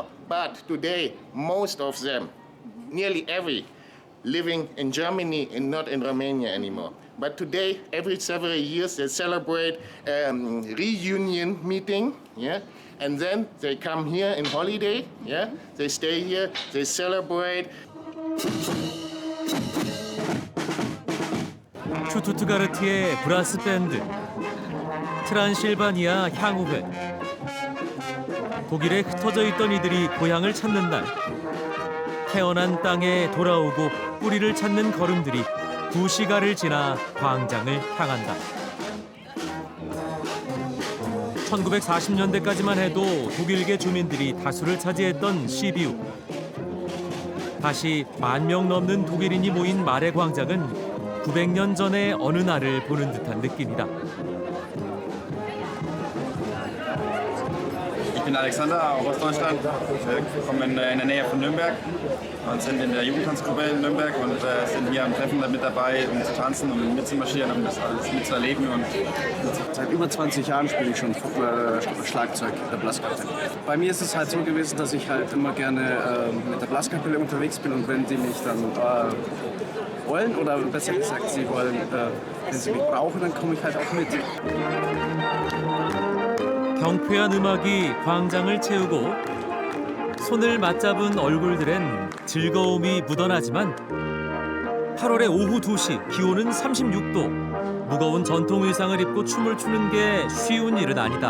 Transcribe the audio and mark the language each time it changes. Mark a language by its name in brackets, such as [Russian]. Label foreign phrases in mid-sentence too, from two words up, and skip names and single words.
[English] But today, most of them, nearly every, living in Germany and not in Romania anymore. But today, every several years, they celebrate reunion meeting, yeah, and then they come here in holiday, yeah, they stay here, they celebrate. [Korean] 슈투트가르트의 브라스 밴드, 트란실바니아 향후회. 독일에 흩어져 있던 이들이 고향을 찾는 날, 태어난 땅에 돌아오고 뿌리를 찾는 걸음들이 구시가를 지나 광장을 향한다. 1940년대까지만 해도 독일계 주민들이 다수를 차지했던 시비우. 다시 10,000명 넘는 독일인이 모인 말의 광장은 900년 전의 어느 날을 보는 듯한 느낌이다. [German] Ich bin Alexander, auch aus Deutschland. Wir kommen in der Nähe von Nürnberg und sind in der Jugendtanzgruppe in Nürnberg und sind hier am Treffen mit dabei, um zu tanzen und mitzumarschieren, um das alles mitzuerleben. Und seit über 20 Jahren spiele ich schon Schlagzeug mit der Blaskapelle. Bei mir ist es halt so gewesen, dass ich halt immer gerne mit der Blaskapelle unterwegs bin und wenn die mich dann wollen oder besser gesagt, sie wollen, wenn sie mich brauchen, dann komme ich halt auch mit. [Korean] 경쾌한 음악이 광장을 채우고 손을 맞잡은 얼굴들엔 즐거움이 묻어나지만 8월의 오후 2시 기온은 36도. 무거운 전통 의상을 입고 춤을 추는 게 쉬운 일은 아니다.